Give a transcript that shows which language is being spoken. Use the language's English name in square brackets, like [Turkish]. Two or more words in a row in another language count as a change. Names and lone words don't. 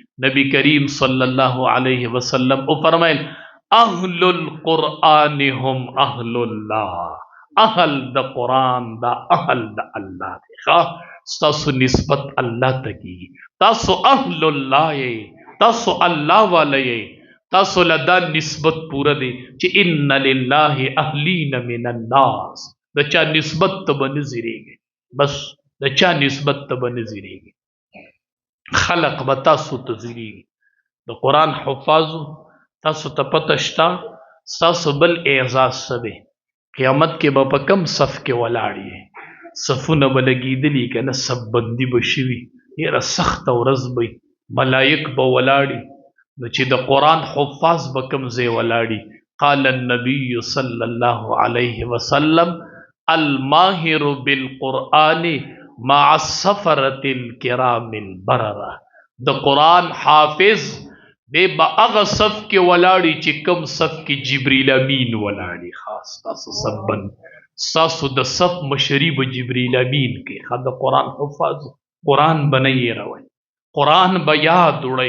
[Pashto] نبی کریم [Arabic] صلی الله علیه وسلم [Pashto] او فرمایل [Arabic] اهل القرآن هم اهل الله. [Pashto] اهل د قرآن دا اهل د الله دی. ستاسو نسبت الله ته کیږي، تاسو [Arabic] اهل الله [Pashto] یې، تاسو الله والا یې، تاسو له دا نسبت پوره دی چې [Arabic] ان لله اهلین من الناس. [Pashto] د چا نسبت ته به نه زیریږئ، بس د چا نسبت ته به نه زیریږئ. خلق به تاسو ته زیریږي. د قرآن حفاظو تاسو ته پته شته ستاسو بل اعزاز څه دی؟ قیامت کې به په کم صف کې ولاړ یې، صفونه به لګېدلي که نه، صف بندي به شوي، ډېره سخته ورځ به ملایک به ولاړي. نو چې د قرآن حفاظ به کوم ځای ولاړي؟ [Arabic] قال النبي صلی الله علیه وسلم الماهر بالقرآن مع السفرة الكرام البررة. [Pashto] د قرآن حافظ دی به هغه صف کې ولاړي چې کوم صف کې جبریل امین ولاړي. خاص تاسو صف بند، ستاسو د صف مشري به جبریل امین کوي. د قرآن حفاظ قرآن به نه هېروئ، قرآن به یاد وړئ.